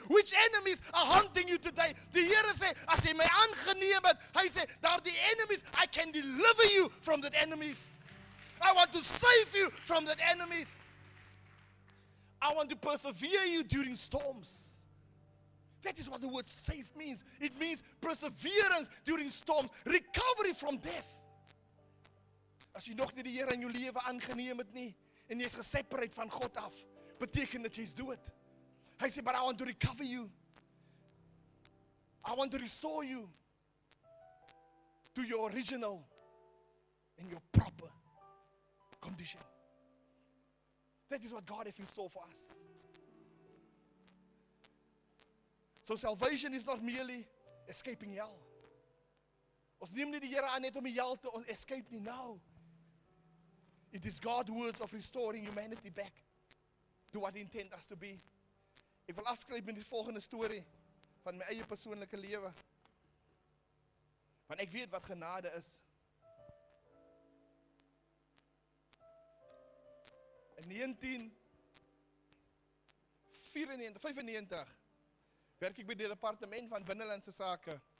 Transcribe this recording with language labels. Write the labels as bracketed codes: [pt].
[en] Which enemies are haunting you today? [af] Die Here sê, as jy my aangeneem het, hy sê, daar die [en] enemies, I can deliver you from that enemies. I want to save you from that enemies. I want to persevere you during storms. That is what the word save means. It means perseverance during storms, recovery from death. [af] As jy nog nie die Here in jou lewe aangeneem het nie, en jy is geseparate van God af, beteken dat jy is dood. Hy sê, [en] but I want to recover you. I want to restore you to your original and your proper condition. That is what God has in store for us. So salvation is not merely escaping hell. [af] Ons neem nie die Here aan net om die hel te escape nie. [en] No. It is God's words of restoring humanity back to what He intended us to be. [af] Ek wil afskryf met die volgende storie van my eie persoonlike lewe. Want ek weet wat genade is. In 1995 werk ek by die departement van Binnelandse Sake.